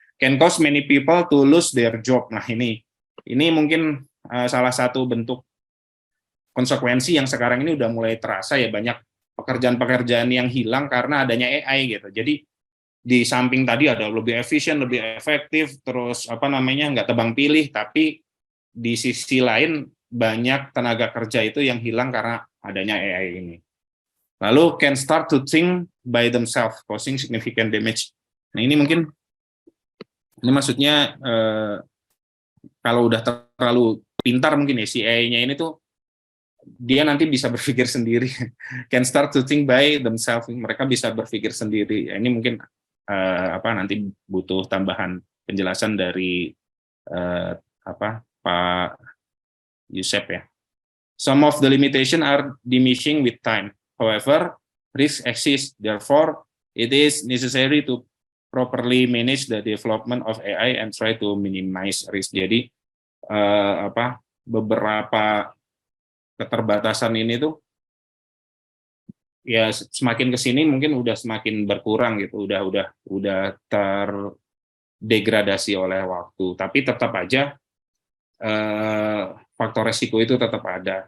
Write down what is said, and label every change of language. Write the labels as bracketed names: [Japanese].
[English] Can cause many people to lose their job. [Indonesian] Nah, ini mungkin salah satu bentuk konsekuensi yang sekarang ini udah mulai terasa ya, banyak pekerjaan-pekerjaan yang hilang karena adanya AI gitu. Jadi di samping tadi ada lebih efisien, lebih efektif, terus nggak tebang pilih, tapi di sisi lain banyak tenaga kerja itu yang hilang karena adanya AI ini. Lalu [English] can start to think by themselves, causing significant damage. [Indonesian] Nah, ini mungkin maksudnya kalau udah terlalu pintar mungkin ya si AI-nya ini tuh dia nanti bisa berpikir sendiri. [English] Can start to think by themselves, [Indonesian] mereka bisa berpikir sendiri. Ini mungkin nanti butuh tambahan penjelasan dari Pak Yusef ya. [English] Some of the limitation are diminishing with time. However, risk exists. Therefore, it is necessary to properly manage the development of AI and try to minimize risk. [Indonesian] Jadi beberapa keterbatasan ini tuh ya semakin kesini mungkin udah semakin berkurang gitu, udah terdegradasi oleh waktu. Tapi tetap aja faktor resiko itu tetap ada.